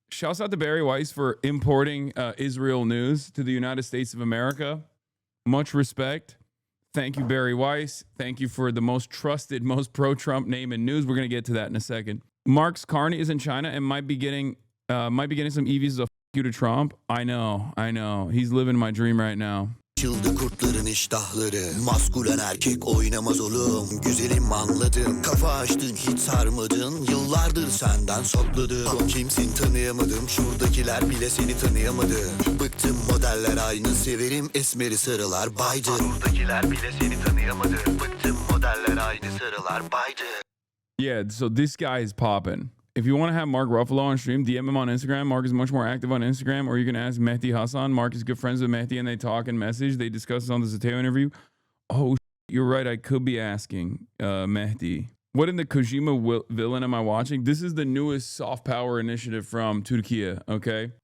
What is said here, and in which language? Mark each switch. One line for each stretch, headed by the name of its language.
English: Shouts out to Barry Weiss for importing Israel news to the United States of America. Much respect. Thank you, Barry Weiss. Thank you for the most trusted, most pro-Trump name in news. We're going to get to that in a second. Mark's Carney is in China and might be getting some EVs of you to Trump. I know. He's living my dream right now.
Turkish: Açıldı kurtların iştahları. Maskülen erkek oynamaz oğlum. Güzelim anladım. Kafa açtın hiç sarmadın. Yıllardır senden sakladım. Kimsin tanıyamadım. Şuradakiler bile seni tanıyamadı. Bıktım modeller aynı. Severim esmeri sarılar baydı. Şuradakiler bile seni tanıyamadı. Bıktım modeller aynı sarılar baydı.
English: Yeah, so this guy is popping. If you want to have Mark Ruffalo on stream, DM him on Instagram. Mark is much more active on Instagram. Or you can ask Mehdi Hasan. Mark is good friends with Mehdi and they talk and message. They discuss this on the Zateo interview. Oh, you're right. I could be asking Mehdi. What in the Kojima villain am I watching? This is the newest soft power initiative from Turkey, okay?